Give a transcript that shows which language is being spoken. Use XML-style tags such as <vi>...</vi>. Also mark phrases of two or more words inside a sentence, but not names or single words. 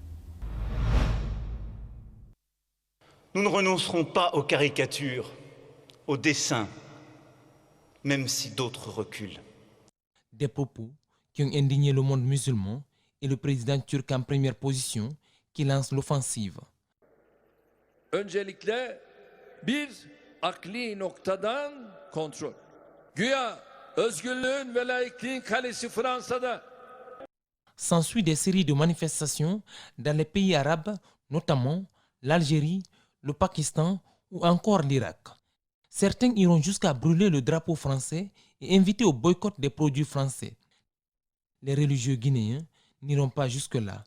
<fr>Nous ne renoncerons pas aux caricatures, aux dessins, même si d'autres reculent. Des propos qui ont indigné le monde musulman et le président turc en première position qui lance l'offensive.</fr> <tr>Öncelikle bir akli noktadan kontrol. Güya özgürlüğün ve laikliğin kalesi Fransa'da.</tr> <fr>S'ensuit des séries de manifestations dans les pays arabes, notamment l'Algérie, le Pakistan ou encore l'Irak. Certains iront jusqu'à brûler le drapeau français et inviter au boycott des produits français. Les religieux guinéens n'iront pas jusque-là.</fr>